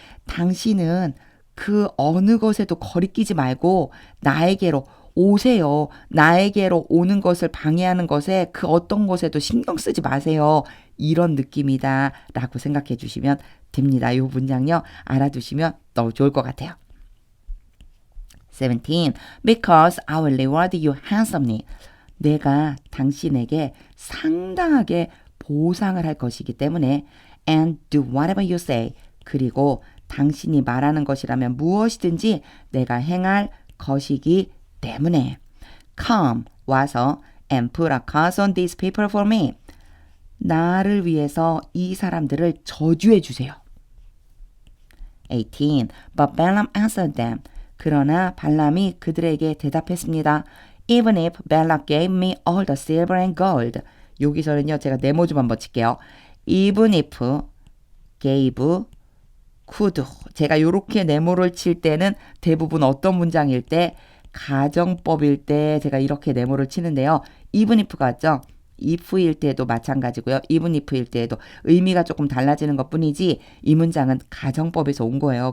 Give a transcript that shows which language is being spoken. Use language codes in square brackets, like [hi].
[ko] 당신은 그 어느 것에도 거리끼지 말고 나에게로 오세요. 나에게로 오는 것을 방해하는 것에 그 어떤 것에도 신경 쓰지 마세요. 이런 느낌이다 라고 생각해 주시면 됩니다. 이 문장요. 알아두시면 너무 좋을 것 같아요. 17. [en] Because I will reward you handsomely. [ko] 내가 당신에게 상당하게 보상을 할 것이기 때문에 and do whatever you say. 그리고 당신이 말하는 것이라면 무엇이든지 내가 행할 것이기 때문에 come, 와서 and put a curse on these people for me. 나를 위해서 이 사람들을 저주해 주세요. 18. [en] But Balaam answered them. [ko] 그러나 발람이 그들에게 대답했습니다. [en] Even if Balak gave me all the silver and gold. [ko] 여기서는요, 제가 네모 좀 한번 칠게요. [en] Even if, gave, could. [ko] 제가 이렇게 네모를 칠 때는 대부분 어떤 문장일 때, 가정법일 때 제가 이렇게 네모를 치는데요. even if가 같죠? if일 때도 마찬가지고요. even if일 때에도 의미가 조금 달라지는 것 뿐이지 이 문장은 가정법에서 온 거예요.